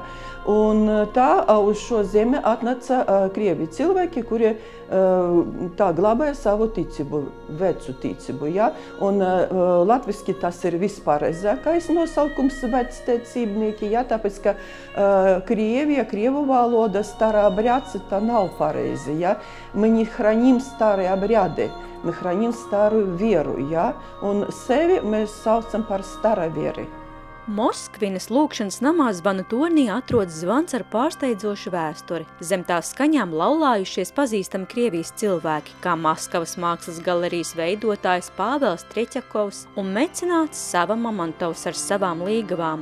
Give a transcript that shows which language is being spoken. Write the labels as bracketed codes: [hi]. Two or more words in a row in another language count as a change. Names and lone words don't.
[lv] Un tā uz šo zemi atnāca krievi cilvēki, kuri tā glabāja savu ticību, vecu ticību. Ja. Un latviski tas ir vispārēzākais nosaukums vecticībnieki, ja, tāpēc, ka krievu valoda [ru] старо обрядцы, [lv] tā nav pareizi. Ja. [ru] Мы не храним старые обряды, мы храним старую веру, [lv] ja. Un sevi mēs saucam par staraveri. Moskvinas lūgšanas namā zvanu tornī atrodas zvans ar pārsteidzošu vēsturi. Zem tās skaņām laulājušies pazīstami Krievijas cilvēki, kā Maskavas mākslas galerijas veidotājs Pāvels Treķakovs un mecenāts Sava Mamontovs ar savām līgavām.